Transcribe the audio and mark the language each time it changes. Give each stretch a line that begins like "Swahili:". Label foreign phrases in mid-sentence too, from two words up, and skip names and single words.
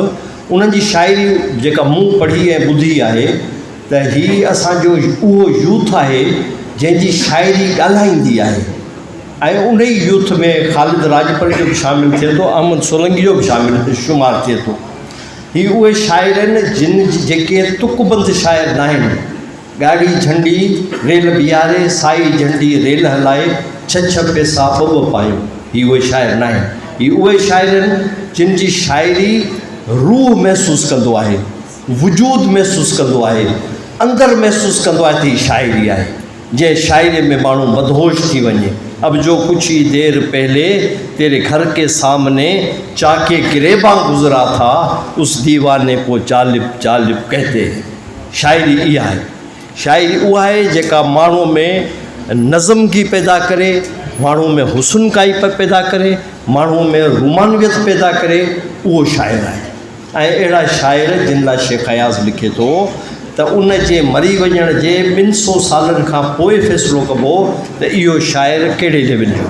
Sindhi: उन्हनि जी शाइरी जेका मूं पढ़ी ऐं ॿुधी आहे त हीअ असांजो उहो यूथ आहे जंहिंजी शाइरी ॻाल्हाईंदी आहे। ऐं उन ई यूथ में ख़ालिद राजपरी जो बि शामिलु थिए थो, अहमद सोलंगी जो बि शामिलु शुमारु थिए थो। हीअ उहे शाइर आहिनि जिन जेके तुकबंद शाइर न आहिनि। गाड़ी झंडी रेल बीहारे, साई झंडी रेल हलाए, छह पैसा ॿ पायूं, हीअ उहे शाइर न आहिनि। हीअ उहे शाइर आहिनि जिन जी शाइरी रूह महसूसु कंदो आहे, वजूद महसूसु कंदो आहे, अंदरि महसूसु कंदो आहे त हीअ शाइरी आहे। जंहिं शाइरी में माण्हू मदहोश थी वञे।
Urdu: اب جو کچھ ہی دیر پہلے تیرے گھر کے سامنے چاکِ گریباں گزرا تھا، اس دیوانے کو جالب جالب کہتے ہیں.
Sindhi: शाइरी इहा आहे। शाइरी उहा आहे जेका माण्हू में नज़मगी पैदा करे, माण्हू में हुस्न काई पैदा करे, माण्हू में रुमानियत पैदा करे, उहो शाइर आहे। ऐं अहिड़ा शाइर जिन लाइ शेख अयाज़ लिखे थो त उन जे मरी वञण जे 200 सालनि खां पोइ फ़ैसिलो कबो त इहो शाइर कहिड़े लेवल जो।